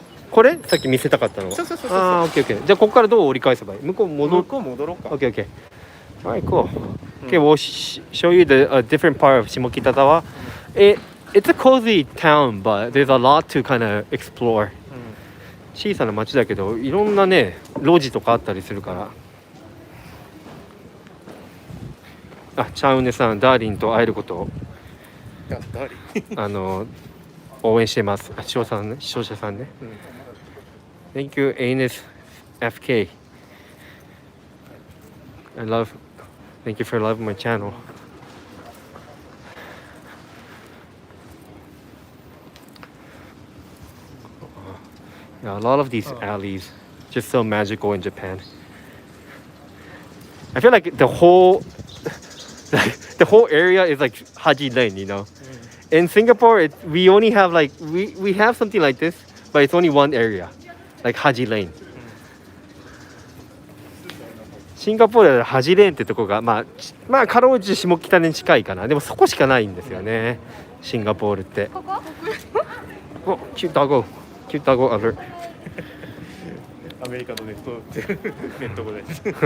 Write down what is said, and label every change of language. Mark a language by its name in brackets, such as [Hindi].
[Japanese] これさっき見せたかったのは。そう。オッケー。じゃあここからどう折り返せばいい？向こう戻ろうか。 [English] Okay. Alright, cool. Okay, we'll show you a different part of Shimokitazawa. It's a cozy town, but there's a lot to kind of explore. [Japanese] 小さな町だけど、いろんなね、路地とかあったりするから。あ、チャウネさん、ダーリンと会えることを誰応援してます。視聴者さんね。 [English] Thank you, Anus FK. Thank you for loving my channel. Yeah, a lot of these alleys just so magical in Japan. I feel like the whole area is like Haji Lane, you know. In Singapore, we only have like we have something like this, but it's only one area, like Haji Lane. [Japanese] シンガポールではハジレーンってとこがまあかろうじて下北に近いかな。でもそこしかないんですよね。シンガポールって。お、キュータゴアル。アメリカのネット語です。